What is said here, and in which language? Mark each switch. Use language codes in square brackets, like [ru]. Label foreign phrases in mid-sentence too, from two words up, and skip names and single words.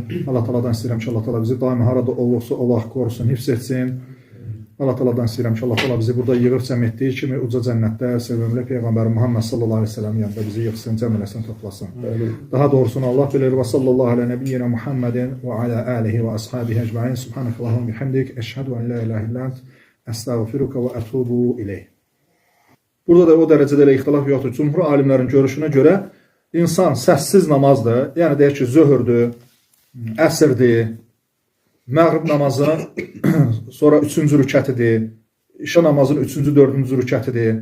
[az] Allah Taala'dan istəyirəm ki, Allah Taala bizi daimi harada olursa olaq qorusun, hifz etsin. Allah Taala'dan istəyirəm ki, Allah Taala bizi burada yığıb cəm etdiyi kimi uca cənnətdə sevimli Peyğəmbər Muhammed [ar] صلى الله عليه وسلم [az] yanında bizi yığsın, cəm eləsin, toplasın. Daha doğrusunu Allah bilir. [ar] وصلى الله على نبينا محمد وعلى آله وأصحابه أجمعين. سبحانك اللهم وبحمدك, أشهد أن لا إله إلا أنت, أستغفرك وأتوب إليك. [az] Burada da o dərəcədə elə ixtilaf yoxdur. Cumhur alimlərin görüşünə görə insan səssiz namazdır. Yəni deyək ki, zöhrdür, əsrdir, məğrib namazı sonra 3-cü rükətidir, işa namazının 3-cü, 4-cü rükətidir.